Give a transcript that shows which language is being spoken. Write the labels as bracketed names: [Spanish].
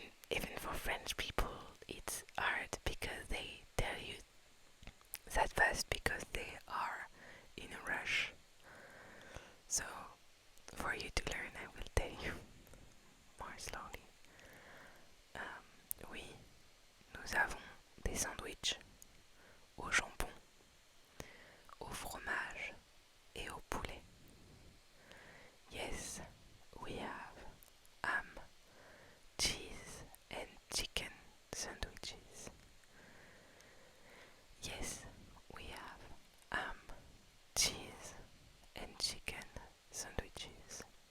[English] even for French people, it's hard because they tell you that fast because they are in a rush. So, for you to learn, I will tell you more slowly. [French] Oui, nous avons des sandwichs au jambon, au fromage et au poulet. [English] Yes, we have ham, cheese and chicken sandwiches. Yes, we have ham, cheese and chicken sandwiches.